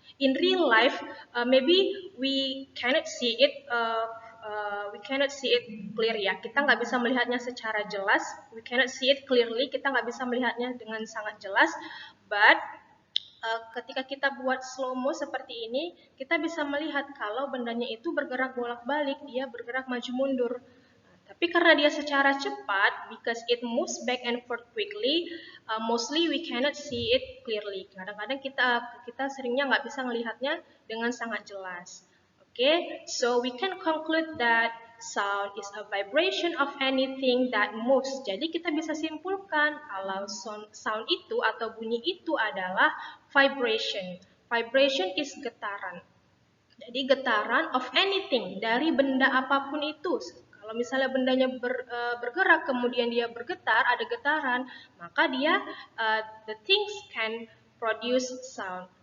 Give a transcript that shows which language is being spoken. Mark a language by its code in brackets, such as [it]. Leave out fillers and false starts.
[en] In real life, maybe we cannot see it. We cannot see it clear ya. [id] Kita nggak bisa melihatnya secara jelas. [en] We cannot see it clearly. [id] Kita nggak bisa melihatnya dengan sangat jelas. But ketika kita buat slow mo seperti ini, kita bisa melihat kalau bendanya itu bergerak bolak-balik, dia bergerak maju mundur. Tapi karena dia secara cepat, [en] because it moves back and forth quickly, mostly we cannot see it clearly. [id] Kadang-kadang kita seringnya nggak bisa melihatnya dengan sangat jelas. [en] Okay, so we can conclude that sound is a vibration of anything that moves. [id] Jadi kita bisa simpulkan kalau sound itu atau bunyi itu adalah vibration. [en] Vibration is [id] getaran. Jadi getaran [en] of anything, [id] dari benda apapun itu. Kalau misalnya bendanya bergerak kemudian dia bergetar, ada getaran, maka [en] the things can produce sound.